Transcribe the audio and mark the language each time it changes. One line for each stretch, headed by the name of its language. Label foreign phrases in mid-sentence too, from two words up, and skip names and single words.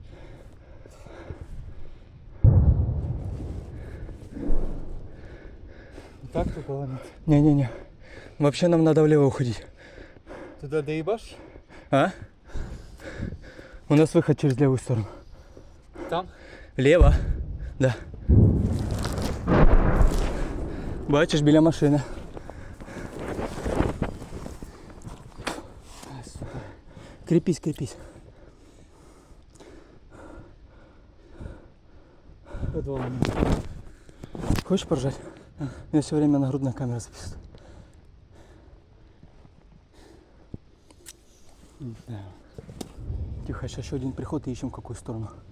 Russian: Так только ладно. Не-не-не. Вообще нам надо влево уходить. Туда доебашь? А? У нас выход через левую сторону. Там? Влево? Да.
Ukrainian: Бачиш, біля машини.
Russian: Крепись, крепись. Подвал. Хочешь поржать? Я все время нагрудная камера записываю. Тихо, сейчас еще один приход и ищем в какую сторону.